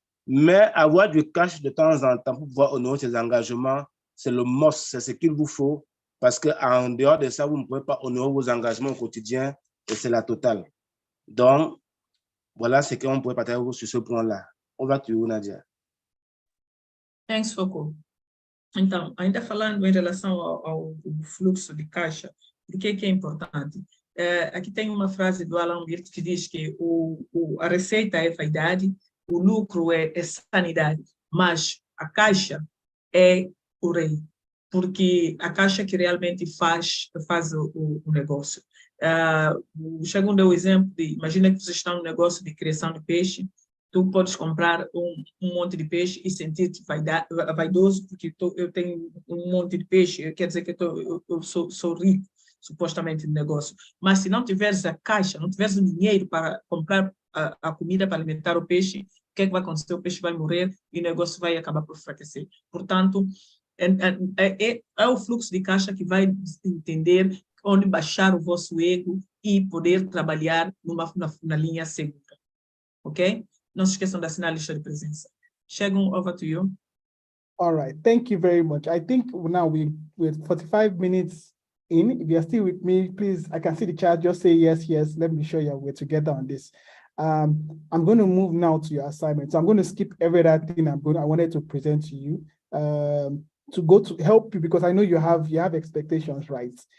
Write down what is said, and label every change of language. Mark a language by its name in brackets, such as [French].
[French] Mais avoir du cash de temps en temps pour pouvoir honorer ses engagements, c'est le must, c'est ce qu'il vous faut parce qu'en dehors de ça, vous ne pouvez pas honorer vos engagements au quotidien et c'est la totale. Donc, voilà ce qu'on pourrait partager sur ce point-là. [English] Over to you, Nadia. Thanks, Foucault. [Portuguese] Então, ainda falando em relação ao fluxo de caixa, o que é importante? Aqui tem uma frase do Alan Wirth que diz que a receita é vaidade, o lucro é sanidade, mas a caixa é o rei, porque a caixa que realmente faz o negócio. O Chagun deu o exemplo de, imagina que vocês estão no negócio de criação de peixe, tu podes comprar um monte de peixe e sentir-te vaidoso, porque eu tenho um monte de peixe, quer dizer que eu sou rico, supostamente, no negócio. Mas se não tiveres a caixa, não tiveres o dinheiro para comprar a comida para alimentar o peixe, o que é que vai acontecer? O peixe vai morrer e o negócio vai acabar por enfraquecer. Portanto, é o fluxo de caixa que vai entender onde baixar o vosso ego e poder trabalhar na linha segura. Ok? Não se esqueçam de assinar a lista de presença. [English] Chagun, over to you. All right, thank you very much. I think now we're 45 minutes in. If you're still with me, please, I can see the chat, just say yes, yes. Let me show you we're together on this. I'm going to move now to your assignment. So I'm going to skip every other thing I wanted to present to you to go to help you because I know you have expectations, right?